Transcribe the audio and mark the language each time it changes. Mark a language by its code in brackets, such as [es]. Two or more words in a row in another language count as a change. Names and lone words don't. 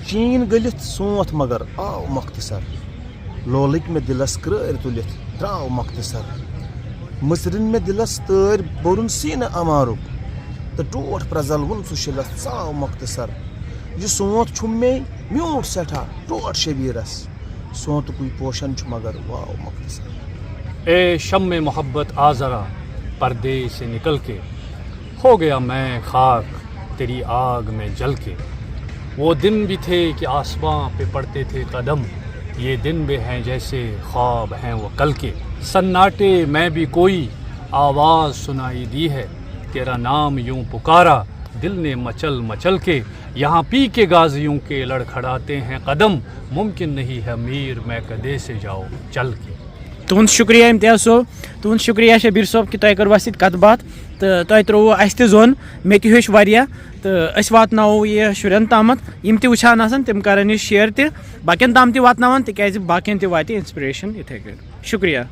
[ks] چین گٔلِتھ سونٛتھ مگر آو مختصر، لولٕکۍ مےٚ دِلس کرٛٲرۍ تُلِتھ درٛاو مختصر، مٕژرِن مےٚ دِلس تٲرۍ بوٚرُن سیٖنہٕ اَمارُک تہٕ ٹوٹھ پرٛزلوُن سُہ شِلس ژاو مختصر. یہِ سونٛتھ چھُم مے میوٗٹھ سٮ۪ٹھاہ ٹوٹھ شبیٖرس، سونٛتُکُے پوشن چھُ مگر واو مختصر. [ur] اے شم محبت آ ذرا پردے سے نکل کے، ہو گیا میں خاک تیری آگ میں جل کے. وہ دن بھی تھے کہ آسماں پہ پڑتے تھے قدم، یہ دن بھی ہیں جیسے خواب ہیں وہ کل کے. سناٹے میں بھی کوئی آواز سنائی دی ہے، تیرا نام یوں پکارا دل نے مچل مچل کے. یہاں پی کے غازیوں کے لڑکھڑاتے ہیں قدم، ممکن نہیں ہے میر میں کدے سے جاؤ چل کے. [ks] تہد شکریہ امتیاز صٲب، تہد شکریہ شبیر صٲب کہ تۄہہِ کٔروٕ اَسہِ سۭتۍ کتھ باتھ تہٕ تۄہہِ ترٛووُ اَسہِ تہِ زوٚن، مےٚ تہِ ہیوٚچھ واریاہ تہٕ أسۍ واتناوو یہِ شُرٮ۪ن تامتھ، یِم تہِ وٕچھان آسن تِم کرن یہِ شیر تہِ باقین تام تہِ واتناوان تِکیازِ باقین تہِ واتہِ اِنسپریشن یِتھے کٔنۍ.